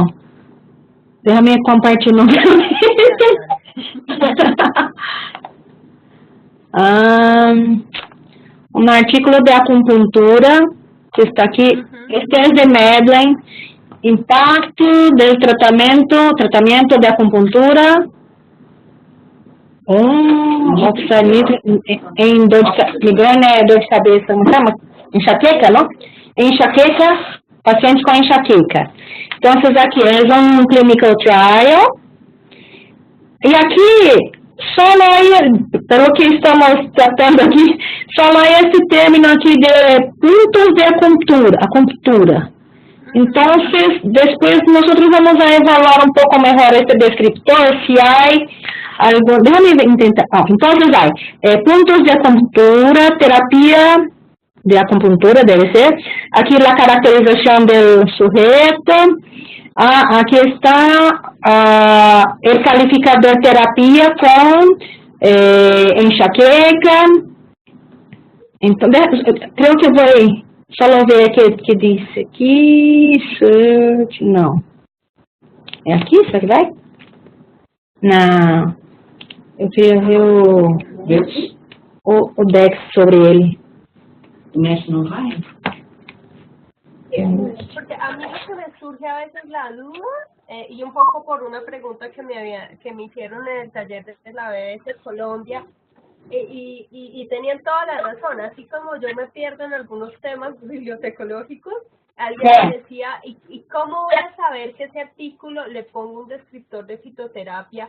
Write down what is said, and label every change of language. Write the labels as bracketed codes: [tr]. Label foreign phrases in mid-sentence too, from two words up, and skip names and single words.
[es] Déjame compartir nuevamente. Un artículo de acupuntura que está aquí. Este es de Medline. Impacto del tratamiento de acupuntura en migraña, [pt] dor de cabeça, não chama? Enxaqueca, não? Enxaqueca, pacientes com enxaqueca. Então, aqui é [en] clinical trial. [pt] E aqui, só aí, pelo que estamos tratando aqui, só aí esse término aqui de [es] puntos de acupuntura. [pt] Então, depois nós vamos [es] a evaluar [pt] um pouco melhor este descriptor, se há [es] algo, déjame intentar, entonces hay puntos de acupuntura, terapia de acupuntura debe ser, aquí la caracterización del sujeto, aquí está el calificador terapia con enxaqueca, entonces creo que voy, solo ver que dice aquí, search, no, ¿es aquí, verdad? No. [pt] Eu queria ver o Dex sobre ele. Inés no vai? [es] Porque a mí lo que me surge a veces la duda, y un poco por una pregunta que me hicieron en el taller de la BBC Colombia, y tenían toda la razón, así como yo me pierdo en algunos temas bibliotecológicos, alguien me decía, ¿y cómo voy a saber que ese artículo le pongo un descriptor de fitoterapia?